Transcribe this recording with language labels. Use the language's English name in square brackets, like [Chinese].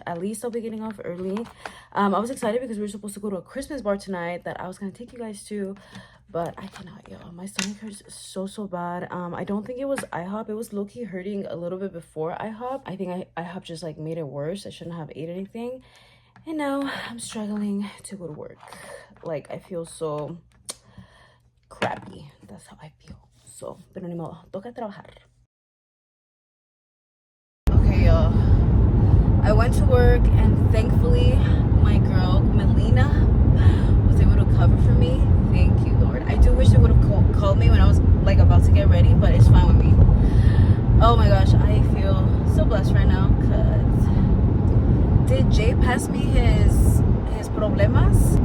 [English] At least I'll be getting off early. I was excited because we were supposed to go to a Christmas bar tonight that I was gonna take you guys to, but I cannot, yo. My stomach hurts so bad. I don't think it was IHOP. It was low-key hurting a little bit before IHOP. I think IHOP just like made it worse. I shouldn't have ate anything. And now I'm struggling to go to work. Like, I feel so crappy. That's how I feel. [Spanish] So, pero ni modo, toca trabajar. [English] Okay, y'all. I went to work, and thankfully, my girl, Melina, was able to cover for me. Thank you, Lord. I do wish they would have called me when I was, like, about to get ready, but it's fine with me. Oh my gosh, I feel so blessed right now, because did Jay pass me his problemas?